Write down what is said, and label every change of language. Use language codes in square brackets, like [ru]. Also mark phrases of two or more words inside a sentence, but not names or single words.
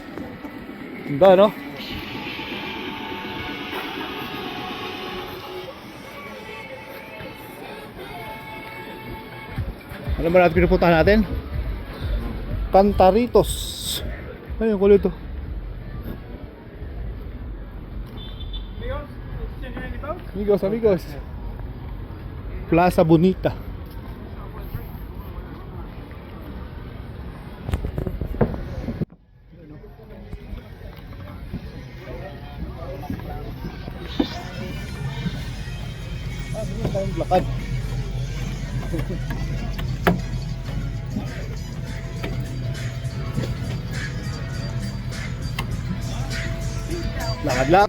[tl] Ganda, no? Ano ba natin pinupuntahan natin? Cantaritos. Ayun, kulo ito. [es] Amigos, amigos. Plaza Bonita. [tl] Lakad. Lakad lang.